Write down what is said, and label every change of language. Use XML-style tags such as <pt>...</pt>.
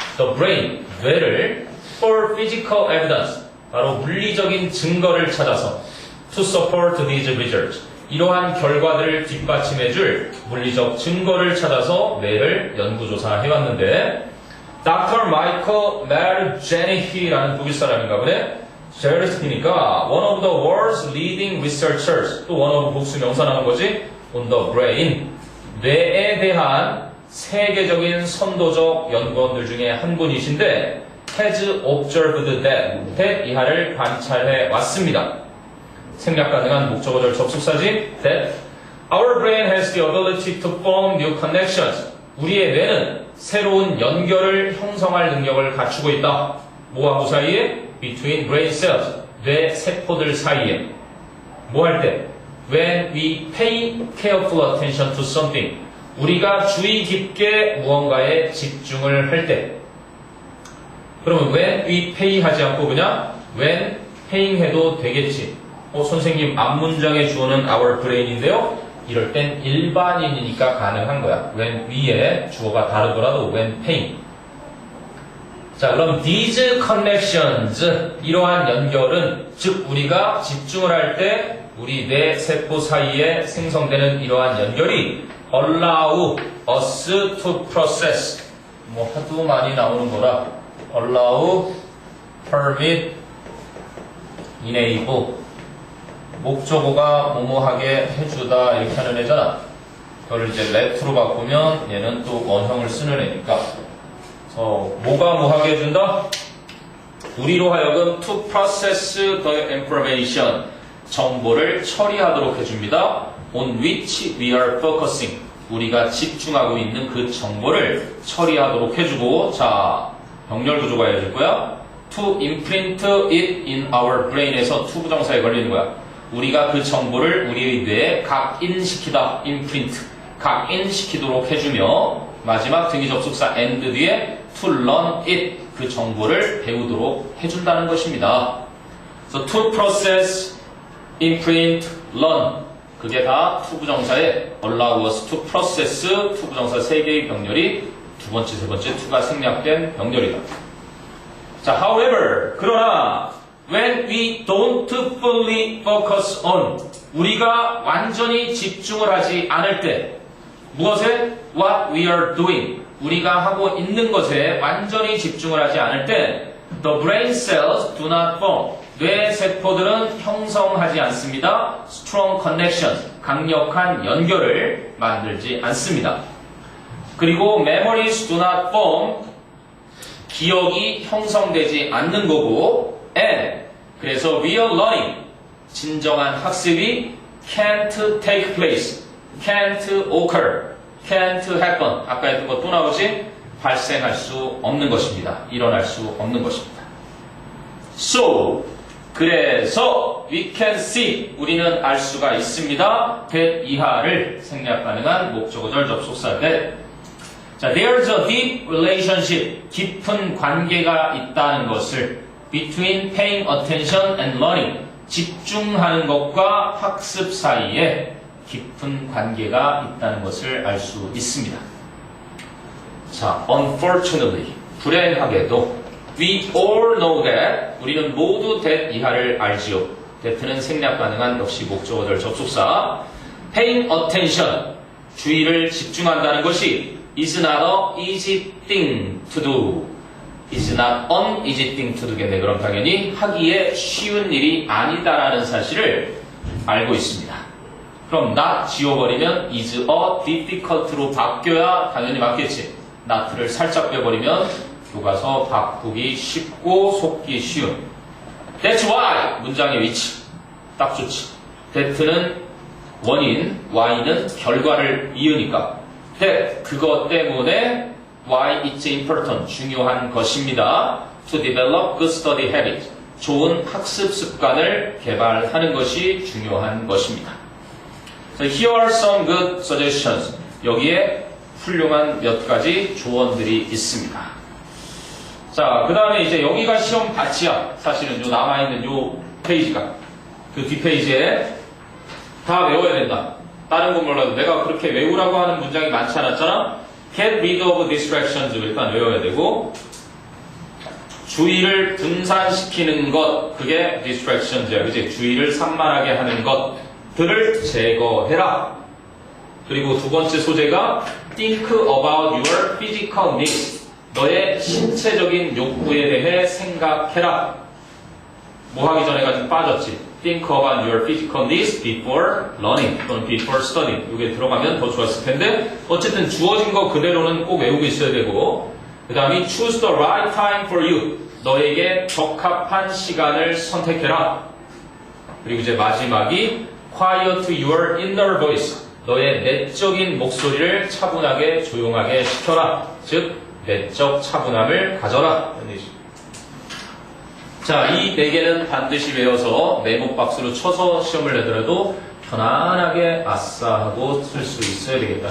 <en>The brain,</en> <ko>뇌를</ko> <en>for physical evidence,</en> <ko>바로 물리적인 증거를 찾아서</ko> <en>to support these results.</en> <ko>이러한 결과들을 뒷받침해줄 물리적 증거를 찾아서 뇌를 연구조사해왔는데 Dr. Michael Marjanihi라는 독일 사람인가 보네. 제르스키니까</ko> <en>one of the world's leading researchers,</en> <ko>또 one of 복수 명사 나온 거지.</ko> <en>on the brain,</en> <ko>뇌에 대한 세계적인 선도적 연구원들 중에 한 분이신데</ko> <en>has observed that</en> <ko>이하를 관찰해 왔습니다. 생략 가능한 목적어절 접속사지.</ko> <en>That our brain has the ability to form new connections.</en> <ko>우리의 뇌는 새로운 연결을 형성할 능력을 갖추고 있다. 뭐와 뭐 사이에?</ko> <en>Between brain cells.</en> <ko>뇌 세포들 사이에. 뭐 할 때?</ko> <en>When we pay careful attention to something.</en> <ko>우리가 주의 깊게 무언가에 집중을 할 때. 그러면</ko> <en>when we pay</en> <ko>하지 않고 그냥</ko> <en>when paying</en> <ko>해도 되겠지. 선생님 앞문장의 주어는</ko> <en>our brain</en> <ko>인데요. 이럴 땐 일반인이니까 가능한 거야.</ko> <en>when we</en> <ko>의 주어가 다르더라도</ko> <en>when paying.</en> <ko>자, 그럼</ko> <en>these connections,</en> <ko>이러한 연결은 즉 우리가 집중을 할 때 우리 뇌 세포 사이에 생성되는 이러한 연결이</ko> <en>allow us to process,</en> <ko>하도 많이 나오는 거라</ko> <en>allow, permit, enable.</en> <ko>목적어가 뭐뭐하게 해주다 이렇게 하는 애잖아. 그걸 이제 let로 바꾸면 얘는 또 원형을 쓰는 애니까. 그래서 뭐가 뭐하게 해준다? 우리로 하여금</ko> <en>to process the information,</en> <ko>정보를 처리하도록 해줍니다.</ko> <en>on which we are focusing,</en> <ko>우리가 집중하고 있는 그 정보를 처리하도록 해주고, 자, 병렬 구조가 해줄 거야.</ko> <en>to imprint it in our brain에서 to</en> <ko>부정사에 걸리는 거야. 우리가 그 정보를 우리의 뇌에 각인시키다, imprint, 각인시키도록 해주며, 마지막 등기 접속사 and 뒤에</ko> <en>to learn it,</en> <ko>그 정보를 배우도록 해준다는 것입니다.</ko> <en>So to process, imprint, learn,</en> <ko>그게 다 to 부정사에</ko> <en>allow us to process,</en> <ko>to 부정사 3개의 병렬이 두 번째, 세 번째 to가 생략된 병렬이다. 자,</ko> <en>however,</en> <ko>그러나</ko> <en>when we don't fully focus on,</en> <ko>우리가 완전히 집중을 하지 않을 때, 무엇에?</ko> <en>What we are doing,</en> <ko>우리가 하고 있는 것에 완전히 집중을 하지 않을 때</ko> <en>The brain cells do not form.</en> <ko>뇌 세포들은 형성하지 않습니다.</ko> <en>Strong connection,</en> <ko>강력한 연결을 만들지 않습니다. 그리고</ko> <en>memories do not form,</en> <ko>기억이 형성되지 않는 거고, and 그래서</ko> <en>real learning,</en> <ko>진정한 학습이</ko> <en>can't take place, can't occur, can't happen.</en> <ko>아까 했던 거 또 나오지? 발생할 수 없는 것입니다. 일어날 수 없는 것입니다.</ko> <en>So,</en> <ko>그래서</ko> <en>we can see,</en> <ko>우리는 알 수가 있습니다. that 이하를 생략 가능한 목적어절 접속사 that. 자,</ko> <en>there's a deep relationship,</en> <ko>깊은 관계가 있다는 것을</ko> <en>between paying attention and learning,</en> <ko>집중하는 것과 학습 사이에 깊은 관계가 있다는 것을 알 수 있습니다. 자,</ko> <en>unfortunately,</en> <ko>불행하게도</ko> <en>we all know that,</en> <ko>우리는 모두 that 이하를 알지요. that는 생략 가능한 역시 목적어절 접속사.</ko> <en>paying attention,</en> <ko>주의를 집중한다는 것이</ko> <en>is not a easy thing to do. is not an easy thing to do겠네.</en> <ko>그럼 당연히 하기에 쉬운 일이 아니다라는 사실을 알고 있습니다. 그럼 not 지워버리면 is a difficult로 바뀌어야 당연히 맞겠지. not를 살짝 빼버리면 교과서 바꾸기 쉽고 속기 쉬운.</ko> <en>That's why</en> <ko>문장의 위치 딱 좋지. that는 원인, why는 결과를 이으니까. that 그것 때문에</ko> <en>why it's important</en> <ko>중요한 것입니다.</ko> <en>To develop good study habits</en> <ko>좋은 학습 습관을 개발하는 것이 중요한 것입니다.</ko> <en>So here are some good suggestions.</en> <ko>여기에 훌륭한 몇 가지 조언들이 있습니다. 자, 그 다음에 이제 여기가 시험 바치야. 사실은 요 남아있는 요 페이지가. 그 뒷페이지에 다 외워야 된다. 다른 건 몰라도 내가 그렇게 외우라고 하는 문장이 많지 않았잖아?</ko> <en>Get rid of distractions</en> <ko>일단 외워야 되고, 주의를 분산시키는 것, 그게 distractions야. 그치? 주의를 산만하게 하는 것들을 제거해라. 그리고 두 번째 소재가</ko> <en>think about your physical needs.</en> <ko>너의 신체적인 욕구에 대해 생각해라. 뭐 하기 전에가 좀 빠졌지.</ko> <en>think about your physical needs before learning 또는 before studying.</en> <ko>이게 들어가면 더 좋았을 텐데 어쨌든 주어진 거 그대로는 꼭 외우고 있어야 되고, 그 다음에</ko> <en>choose the right time for you.</en> <ko>너에게 적합한 시간을 선택해라. 그리고 이제 마지막이</ko> <en>quiet your inner voice.</en> <ko>너의 내적인 목소리를 차분하게 조용하게 시켜라. 즉 내적 차분함을 가져라. 자, 이 4개는 반드시 외워서 메모 박스로 쳐서 시험을 내더라도 편안하게 아싸 하고 쓸 수 있어야 되겠다.</ko>